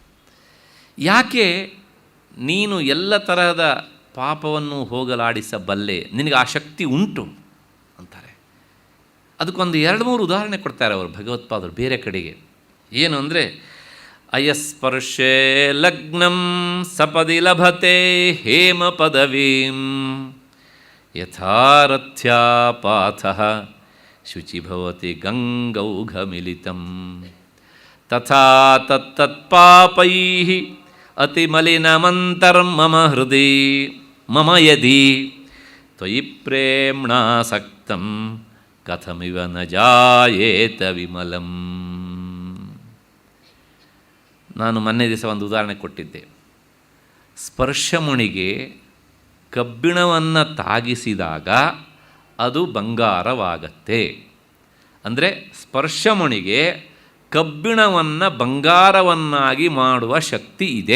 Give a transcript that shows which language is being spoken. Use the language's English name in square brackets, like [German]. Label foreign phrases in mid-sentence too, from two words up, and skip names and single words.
[Kannada] ಯಾಕೆ ನೀನು ಎಲ್ಲ ತರಹದ ಪಾಪವನ್ನು ಹೋಗಲಾಡಿಸಬಲ್ಲೆ, ನಿನಗೆ ಆ ಶಕ್ತಿ ಉಂಟು ಅಂತಾರೆ. ಅದಕ್ಕೊಂದು 2-3 ಉದಾಹರಣೆ ಕೊಡ್ತಾರೆ ಅವರು ಭಗವತ್ಪಾದರು ಬೇರೆ ಕಡೆಗೆ. ಏನು ಅಂದರೆ, [Sanskrit] ಅಯಸ್ಪರ್ಶೇ ಲಗ್ನಂ ಸಪದಿ ಲಭತೆ ಹೇಮ ಪದವೀಂ ಯಥಾರಥ್ಯಾಪಾಥಃ ಶುಚಿಭವತಿ ಗಂಗೌಘಮಿಲಿತಂ ತಥಾ ತತ್ತತ್ಪಾಪೈಃ ಅತಿಮಲಿನಮಂತರ್ಮಮ ಹೃದಿ ಮಮ ಯದಿ ತ್ವಯಿ ಪ್ರೇಮ್ಣಾಸಕ್ತಂ ಕಥಮಿವ ನ ಜಾಯೇತ ವಿಮಲಂ. [Kannada] ನಾನು ಮೊನ್ನೆ ದಿವಸ ಒಂದು ಉದಾಹರಣೆ ಕೊಟ್ಟಿದ್ದೆ. ಸ್ಪರ್ಶಮುಣಿಗೆ ಕಬ್ಬಿಣವನ್ನು ತಾಗಿಸಿದಾಗ ಅದು ಬಂಗಾರವಾಗತ್ತೆ. ಅಂದರೆ ಸ್ಪರ್ಶಮುಣಿಗೆ ಕಬ್ಬಿಣವನ್ನು ಬಂಗಾರವನ್ನಾಗಿ ಮಾಡುವ ಶಕ್ತಿ ಇದೆ.